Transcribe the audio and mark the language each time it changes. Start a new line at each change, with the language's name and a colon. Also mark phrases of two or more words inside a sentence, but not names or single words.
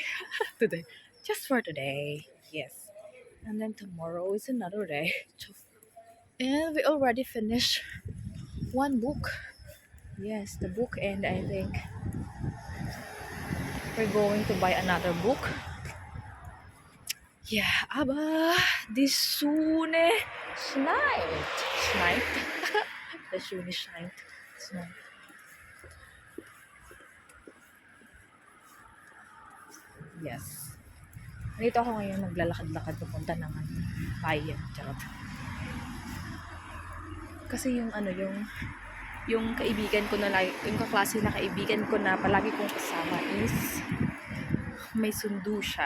English: Today, just for today. Yes, and then tomorrow is another day. And we already finished one book. Yes, the book, and I think we're going to buy another book.
German: Ja, aber die Sonne schneit. Schneit? Die Sonne scheint. Schneit.
English: Yes.
Filipino: Nandito ako ngayon naglalakad-lakad papunta ng bayan. Charot. Kasi yung kaibigan ko na lagi, yung kaklase na kaibigan ko na palagi kong kasama is may sundo siya.